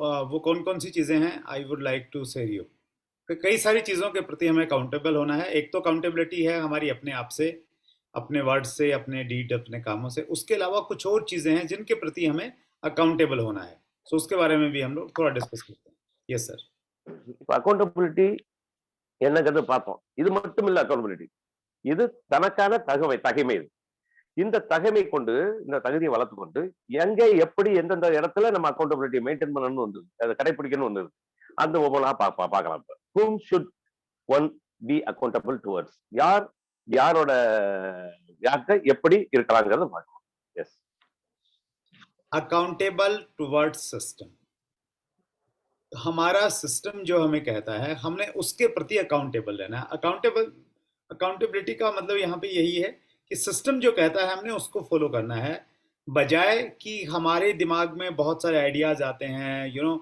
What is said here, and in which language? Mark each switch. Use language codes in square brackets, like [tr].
[hi] वो कौन कौन सी चीज़ें हैं? [en] I would like to share you. [hi] कई सारी चीज़ों के प्रति हमें अकाउंटेबल होना है. एक तो अकाउंटेबिलिटी है हमारी अपने आप से, अपने वर्ड से, अपने डीड, अपने कामों से. उसके अलावा कुछ और चीज़ें हैं जिनके प्रति हमें अकाउंटेबल होना है. सो उसके बारे में भी हम लोग थोड़ा डिस्कस करते हैं. [en] Yes sir. [ta] இப்ப அக்கௌண்டபிலிட்டி என்னங்கிறது பார்த்தோம். இது மட்டும் இல்ல அக்கௌண்டபிலிட்டி. இது தனக்கான தகைமை இது. இந்த தகைமை கொண்டு இந்த தகுதியை வளர்த்து கொண்டு எங்க எப்படி எந்தெந்த இடத்துல நம்ம அக்கௌண்டபிலிட்டி மெயின்டைன் பண்ணணும்னு வந்து அதை கடைபிடிக்கணும் வந்து அந்த ஒவ்வொன்றா பார்க்கலாம். இப்ப [en] whom should one be accountable towards? [ta] யாரோட யார்கிட்ட எப்படி இருக்கலாங்கிறத பார்க்கலாம். [en] Yes. Accountable towards system. [hi] हमारा सिस्टम जो हमें कहता है हमने उसके प्रति अकाउंटेबल रहना है. अकाउंटेबिलिटी का मतलब यहाँ पे यही है कि सिस्टम जो कहता है हमने उसको फॉलो करना है, बजाय कि हमारे दिमाग में बहुत सारे आइडियाज आते हैं.